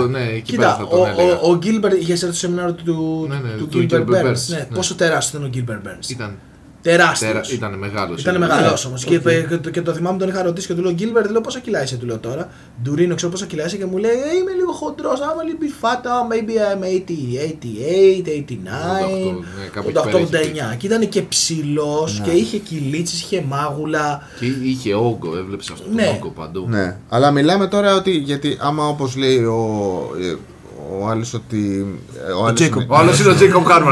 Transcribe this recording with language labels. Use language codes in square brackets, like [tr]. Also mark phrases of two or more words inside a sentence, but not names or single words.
[el] Κοίτα, ο Γκίλμπερτ είχε έρθει στο σεμινάριο του Γκίλμπερτ Μπέρνς. Πόσο τεράστιος ήταν ο Γκίλμπερτ Μπέρνς? Τεράστιος. Ήταν μεγάλος. Ήταν μεγάλος όμως. Και το θυμάμαι, τον είχα ρωτήσει και του λέω Γκίλμπερτ, λέω πόσα κιλά είσαι, του λέω τώρα. Ντουρίνο, ξέρω πόσα κιλά είσαι και μου λέει είμαι λίγο χοντρός. [en] I'm a little bit fat, maybe I'm 88, 89. [el] 89. Και ήταν και ψηλός και είχε κυλίτσες, είχε μάγουλα. Και είχε όγκο, έβλεψε αυτό τον όγκο παντού. Ναι, αλλά μιλάμε τώρα ότι γιατί άμα όπως λέει ο άλλος ότι. Ο άλλος είναι ο Τζέικομπ Χάρμαν.